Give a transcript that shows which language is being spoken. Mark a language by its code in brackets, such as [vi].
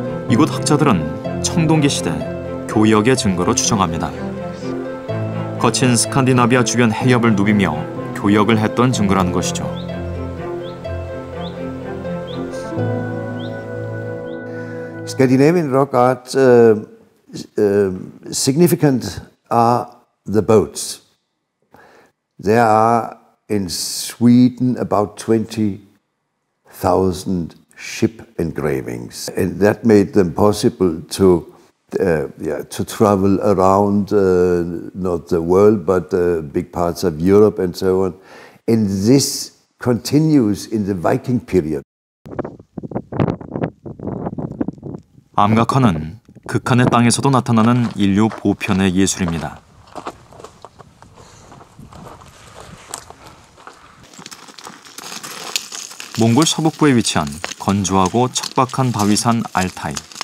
[ko] 이곳 학자들은 청동기 시대 교역의 증거로 추정합니다. 거친 스칸디나비아 주변 해협을 누비며 교역을 했던 증거라는 것이죠. [en] Scandinavian rock art significant are the boats. There are in Sweden about 20,000 ship engravings, and that made them possible to travel around not the world but big parts of Europe and so on. And this continues in the Viking period. [ko] 암각화는 극한의 땅에서도 나타나는 인류 보편의 예술입니다. 몽골 서북부에 위치한 건조하고 척박한 바위산 알타이.